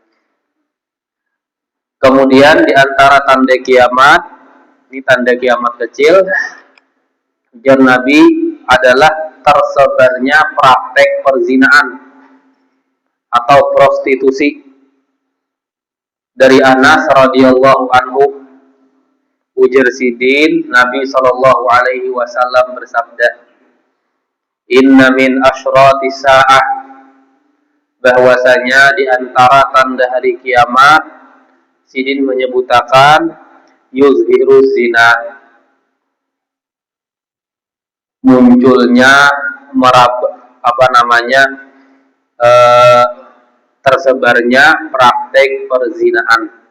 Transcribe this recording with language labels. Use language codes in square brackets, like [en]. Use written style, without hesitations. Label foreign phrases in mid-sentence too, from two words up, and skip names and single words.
[id] Kemudian di antara tanda kiamat, ini tanda kiamat kecil, ujar Nabi, adalah tersebarnya praktek perzinaan atau prostitusi. Dari Anas [ar] رضي الله عنه, [bjn] ujar sidin, Nabi [ar] صلى الله عليه وسلم [id] bersabda, [ar] "إن من أشراط الساعة," [id] bahwasanya di antara tanda hari kiamat, sidin menyebutkan [ar] يظهر الزنا, [id] munculnya tersebarnya praktek perzinaan.